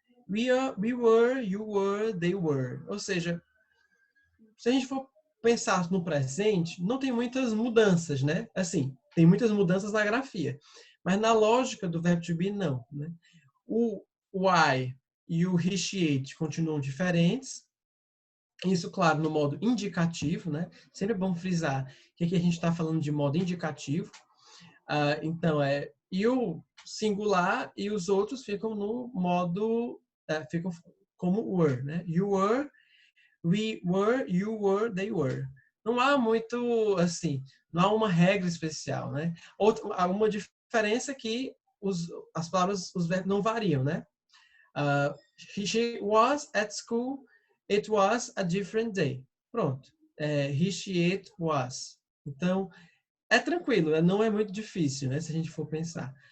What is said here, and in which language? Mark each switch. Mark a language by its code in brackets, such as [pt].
[en] We were, you were, they were. [pt] Ou seja, se a gente for pensar no presente, não tem muitas mudanças, né? Assim, tem muitas mudanças na grafia, mas na lógica do verbo to be, não, né? O I e o he, she, it continuam diferentes. Isso, claro, no modo indicativo, né? Sempre é bom frisar que aqui a gente está falando de modo indicativo. Então, you singular e os outros ficam no modo, ficam como were, né? [en] You were, we were, you were, they were. [pt] Não há muito, assim, não há uma regra especial, né? Há uma diferença que as palavras, os verbos não variam, né? [en] She was at school, it was a different day. [pt] Pronto. [en] He, she, it was. [pt] Então, é tranquilo, não é muito difícil, né? Se a gente for pensar.